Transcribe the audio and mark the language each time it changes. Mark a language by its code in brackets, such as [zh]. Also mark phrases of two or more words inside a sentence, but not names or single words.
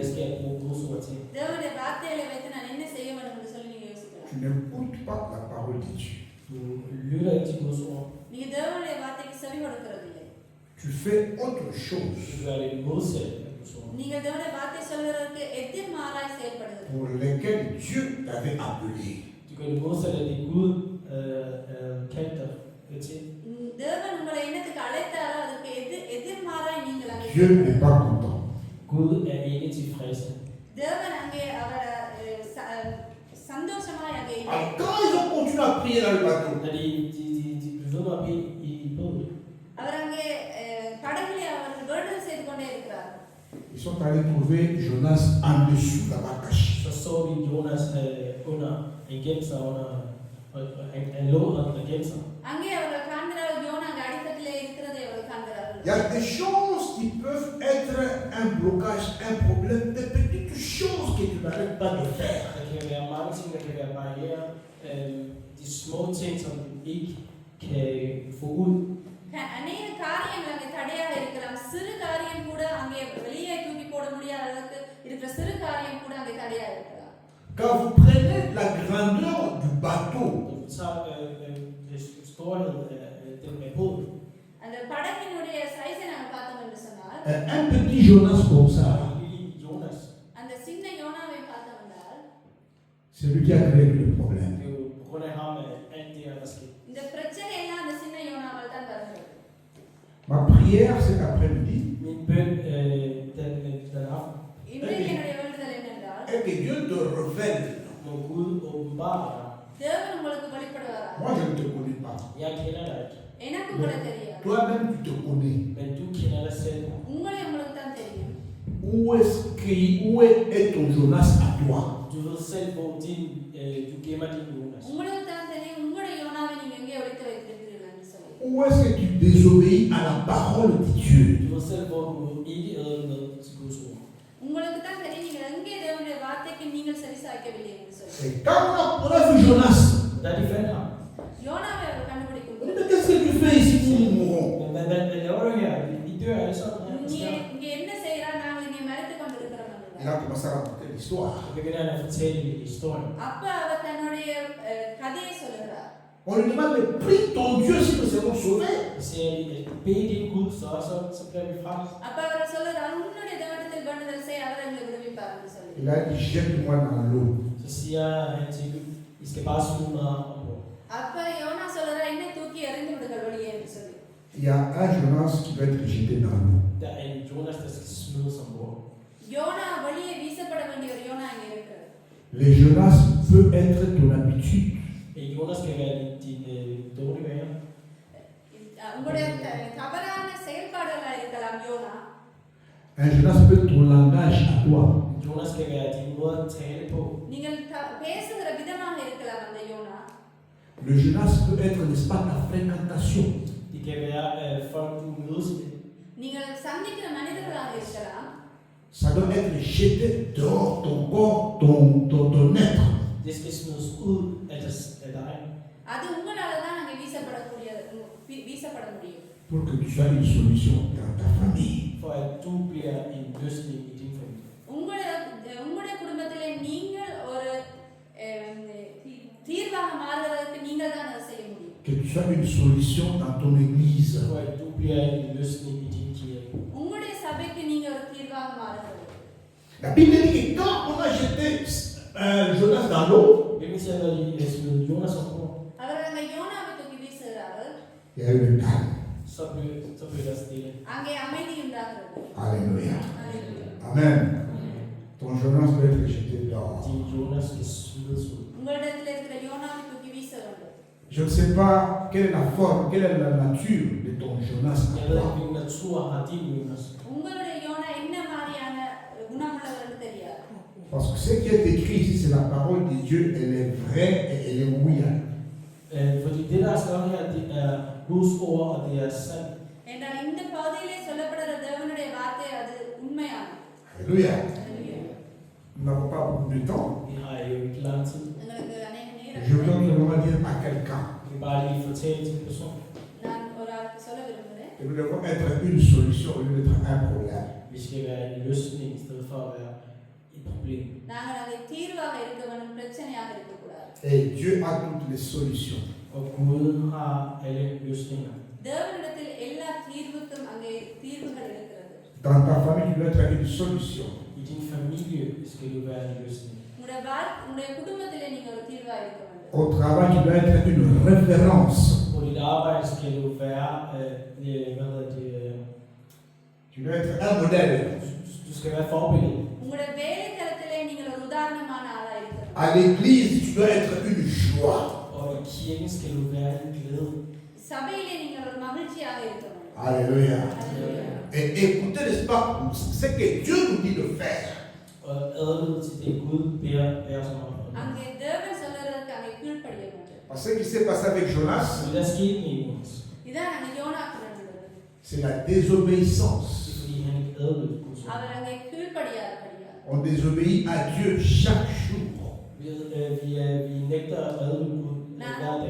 [da] Hvad skal jeg bruge Guds ord til? [ta] தேவனுடைய வார்த்தைகளை வைத்து நான் என்ன செய்ய வேண்டும்னு சொல்லி நீங்க யோசிக்கலாம். [fr] Tu n'écoutes pas la parole de Dieu. [da] Du lytter ikke til Guds ord. [ta] நீங்க தேவனுடைய வார்த்தைக்கு செவி கொடுக்கிறது இல்லை. [fr] Tu fais autre [da] Du [fr] chose [da] gør det modsatte af Guds ord. [ta] நீங்க தேவனுடைய வார்த்தை சொல்வதற்கு எதிர்மாறாய் செயல்படுகிறது. [fr] pour lesquels Dieu t'avait appelé. [da] Du gør det modsatte af det Gud kaldte dig til. [ta] தேவன் உங்களை என்னத்துக்கு அழைத்தாரோ அதுக்கு எதிர்மாறாய் நீங்கள் அங்கே [fr] Dieu n'est pas content. [da] Gud er ikke tilfreds. [ta] தேவன் அங்கே அவரை சந்தோஷமாய் அங்கே இல்லை. [fr] Alors, quand ils ont continué à prier dans le bateau, [da] Når de blev ved med at bede i båden, [ta] அவர் அங்கே படகிலே அவர்கள் வேண்டுதல் செய்து கொண்டே இருக்கிறார். [fr] ils sont allés trouver Jonas en dessous, là-bas caché. [da] så vi Jonas under en gemt sig under, og han lå og gemt sig. [ta] அங்கே அவர்கள் காண்கிறார்கள் யோனா அங்கே அடித்தட்டிலே இருக்கிறதை அவர்கள் காண்கிறார்கள். [fr] Il y a des choses qui peuvent être un blocage, un problème, des petites choses que tu n'arrêtes pas de faire. [da] Der kan være mange ting, der kan være barrierer. De små ting, som du ikke kan få ud. [ta] அநேக காரியங்கள் அங்கே தடையாக இருக்கலாம். சிறு காரியம் கூட அங்கே வெளியே தூக்கி போட முடியாத அளவுக்கு இருக்கிற சிறு காரியம் கூட அங்கே தடையாக இருக்கலாம். [fr] Quand vous prenez la grandeur du bateau, [da] Når du tager storheden af den med båden, [ta] அந்த படகினுடைய சைஸை நாங்கள் பார்த்தோம் என்று சொன்னால் [fr] un petit Jonas comme ça, [da] lille Jonas, [ta] அந்த சின்ன யோனாவை பார்த்தோம் என்றால் [fr] c'est lui qui a créé le problème. [da] det er jo på grund af ham, at alt det her der skete. [ta] இந்த பிரச்சனை எல்லாம் அந்த சின்ன யோனாவால் தான் வருகிறது. [fr] Ma prière cet après-midi [da] Min bøn den aften, [ta] இன்றைக்கு என்னுடைய வேண்டுதல் என்னென்றால் [fr] est que Dieu te révèle. [da] må Gud åbenbare dig. [ta] தேவன் உங்களுக்கு வெளிப்படுவாரா? [fr] Moi, je ne te connais pas. [da] Jeg kender dig ikke, [ta] எனக்கு கூட தெரியாது. [fr] Toi-même, tu te connais. [da] men du kender dig selv. [ta] உங்களுக்கு தான் தெரியும். [fr] Où est ton Jonas à toi? [da] Du ved selv, hvor du gemmer din Jonas. [ta] உங்களுக்கு தான் தெரியும் உங்களுடைய யோனாவை நீங்க எங்கே ஒளித்து வைத்திருக்கிறீர்கள்னு சொல்லி. [fr] Où est-ce que tu désobéis à la parole de Dieu? [da] Du ved selv, hvor du ikke æder med til Guds ord. [ta] உங்களுக்கு தான் தெரியும் நீங்கள் எங்கே தேவனுடைய வார்த்தைக்கு நீங்கள் சரிசாய்க்கவில்லை என்று சொல்லி. [fr] Et quand on a vu Jonas, [da] Da de fandt ham. [ta] யோனாவை அவர் கண்டுபிடிக்கும் [fr] on dit, [ta] போது [fr] mais qu'est-ce que tu fais ici? Nous mourrons. [da] Men hvad laver du her? Vi dør alle sammen her. [ta] இங்க என்ன செய்யறார் நாங்கள் இங்கே மறைத்து கொண்டிருக்கிறோம் [fr] Il [ta] என்றார். [fr] a commencé à raconter l'histoire. [da] Så begynder han at fortælle historien. [ta] அப்ப அவர் தன்னுடைய கதையை சொல்லுகிறார். [fr] On lui demande, mais prie ton Dieu si nous serons sauvés. [da] Så siger de, bed din Gud, så bliver vi frelst. [ta] அப்ப அவர் சொல்லுகிறார் உன்னுடைய தேவனிடத்தில் வேண்டுதல் செய் அவர் எங்களை விடுவிப்பார் என்று சொல்லி. [fr] Il a dit, jette-moi dans l'eau. [da] Så siger han til dem, I skal bare smide mig ombord. [ta] அப்ப யோனா சொல்லுகிறார் என்னை தூக்கி எறிந்து விடுங்கள் வெளியே என்று சொல்லி. [fr] Il y a un Jonas qui doit être jeté dans l'eau. [da] Der er en Jonas, der skal smides ombord. [ta] யோனா வெளியே வீசப்பட வேண்டிய ஒரு யோனா இங்கே இருக்கிறார். [fr] Les Jonas peuvent être ton habitude. [da] En Jonas skal være din dårlige vaner. [ta] உங்களுடைய தவறான செயல்பாடுகளா இருக்கலாம் யோனா. [fr] Un Jonas peut être ton langage à toi. [da] Jonas skal være din måde at tale på. [ta] நீங்கள் பேசுகிற விதமாக இருக்கலாம் அந்த யோனா. [fr] Le Jonas peut être, n'est-ce pas, ta fréquentation. [da] Det kan være folk, du mødes med. [ta] நீங்கள் சந்திக்கிற மனிதர்களாக இருக்கலாம். [fr] Ça doit être jeté dehors ton corps, ton être. [da] Det Det skal smides ud af dig, [ta] அது உங்களால தான் அங்கே வீசப்பட முடியும். [fr] pour que tu sois une solution dans ta famille. [da] for at du bliver en løsning i din familie. [ta] உங்களுடைய குடும்பத்திலே நீங்கள் ஒரு தீர்வாக மாறுவதற்கு நீங்கள் தான் அதை செய்ய முடியும். [fr] Que tu sois une solution dans ton église. [da] For at du bliver en løsning i din kirke. [ta] உங்களுடைய சபைக்கு நீங்க ஒரு தீர்வாக மாறுவது. [fr] La Bible dit que quand on a jeté Jonas dans l'eau, [da] Bibelen siger, når de smed Jonas ombord, [ta] அவர் அங்கே யோனாவை தூக்கி வீசுகிறார்கள். [fr] il y a eu le calme. [da] så blev der stille. [ta] அங்கே அமைதி உண்டாகிறது. [fr] Alléluia. [da] Halleluja. Amen. [fr] Ton Jonas doit être jeté dehors. [da] Din Jonas skal smides ud. [ta] உங்களிடத்தில் இருக்கிற யோனாவை தூக்கி வீச வேண்டும். [fr] Je ne sais pas quelle est la forme, quelle est la nature de ton Jonas. [da] Jeg ved ikke, hvilken natur har din Jonas. [ta] உங்களுடைய யோனா என்ன மாதிரியான குணமுள்ளவர்னு தெரியாது. [fr] Parce que ce qui est écrit ici, c'est la parole de Dieu, elle est vraie et elle est oui. [da] Fordi det, der er skrevet her, det er Guds ord, og det er sandt. [ta] என்றால் இந்த பகுதியிலே சொல்லப்படுகிற தேவனுடைய வார்த்தை அது உண்மையானது. [fr] Alléluia. [da] Halleluja. [fr] Nous n'avons pas beaucoup de temps. [da] Vi har jo ikke lang tid. [ta] எங்களுக்கு அநேக நேரம் [fr] Je veux simplement dire à quelqu'un [da] Vi kan bare lige fortælle til en person. [ta] நான் ஒரு ஆளுக்கு சொல்ல விரும்புகிறேன். [fr] que nous devons être une solution au lieu d'être un problème. [da] Vi skal være en løsning i stedet for at være et problem. [ta] நாங்கள் அதை தீர்வாக இருக்க வேண்டும், பிரச்சனையாக இருக்கக்கூடாது. [fr] Et Dieu a toutes les solutions. [da] Og Gud har alle løsninger. [ta] தேவனிடத்தில் எல்லா தீர்வுக்கும் அங்கே தீர்வுகள் இருக்கிறது. [fr] Dans ta famille, tu dois être une solution. [da] I din familie skal du være en løsning. [ta] உங்களுடைய குடும்பத்திலே நீங்க ஒரு தீர்வாக இருக்க வேண்டும். [fr] Au travail, tu dois être une référence. [da] På dit arbejde skal du være, [fr] Tu dois être un modèle. [da] Du skal være forbillede. [ta] உங்களுடைய வேலைத்தலத்திலே நீங்கள் ஒரு உதாரணமான ஆளா இருக்கணும். [fr] À l'église, tu dois être une joie. [da] Og i kirken skal du være en glæde. [ta] சபையிலே நீங்கள் ஒரு மகிழ்ச்சியாக இருக்க வேண்டும். [fr] Alléluia. [da] Halleluja. [fr] Et écoutez, n'est-ce pas, ce que Dieu nous dit de faire. [da] Og adlyde til det Gud beder som om. [ta] அங்கே தேவன் சொல்றதுக்கு அங்கே கீழ்ப்படிய வேண்டும். [fr] Parce que ce qui s'est passé avec Jonas, [da] Det der skete med Jonas, [ta] இதான் அங்கே யோனாக்கு நடந்தது. [fr] c'est la désobéissance. [da] det er fordi han ikke adlød Guds ord. [ta] அவர் அங்கே கீழ்ப்படியாதபடியா. [fr] On désobéit à Dieu chaque jour. [da] Vi nægter at adlyde Gud hver dag.